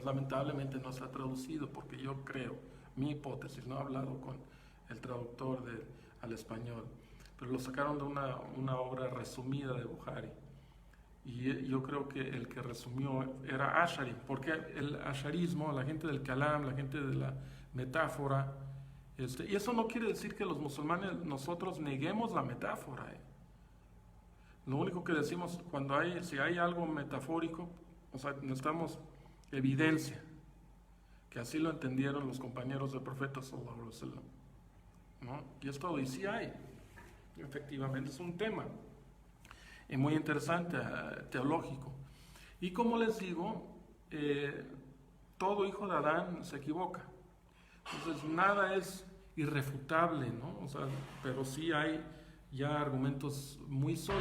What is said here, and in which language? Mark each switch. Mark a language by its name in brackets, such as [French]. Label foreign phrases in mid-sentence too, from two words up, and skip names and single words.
[Spanish] Lamentablemente no se ha traducido, porque yo creo, mi hipótesis, no he hablado con el traductor al español, pero lo sacaron de una obra resumida de Bukhari, y yo creo que el que resumió era Ashari, porque el asharismo, la gente del Kalam, la gente de la metáfora, y eso no quiere decir que los musulmanes nosotros neguemos la metáfora. Lo único que decimos si hay algo metafórico, o sea, necesitamos evidencia que así lo entendieron los compañeros del profeta [Arabic] صلى الله عليه وسلم, [Spanish] ¿no? Y es todo, y sí hay, efectivamente es un tema muy interesante, teológico. Y como les digo, todo hijo de Adán se equivoca. Entonces nada es irrefutable, ¿no? O sea, pero sí hay ya argumentos muy sólidos.